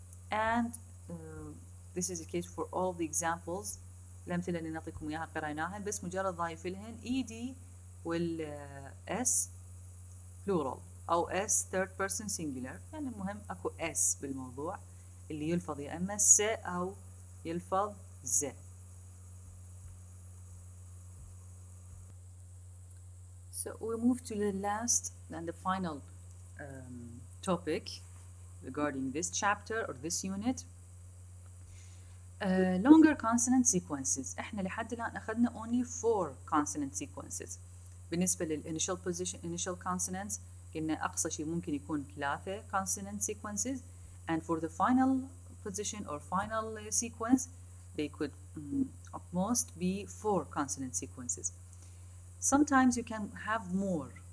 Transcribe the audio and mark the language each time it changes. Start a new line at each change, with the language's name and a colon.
English: And this is the case for all the examples.
Arabic: الأمثلة اللي نعطيكم إياها قرأناها، بس مجرد ضايف لهن ed وال s plural أو s third person singular. يعني المهم أكو s بالموضوع اللي يلفظ يا إما س أو يلفظ ز.
English: So we move to the last and the final topic regarding this chapter or this unit. Longer consonant sequences.
Arabic: احنا لحد الآن أخذنا only 4 consonant sequences. بالنسبة للinitial position initial consonants قلنا أقصى شيء ممكن يكون
English: 3 consonant sequences, and for the final position or final sequence they could at most be 4 consonant sequences. Sometimes you can have more,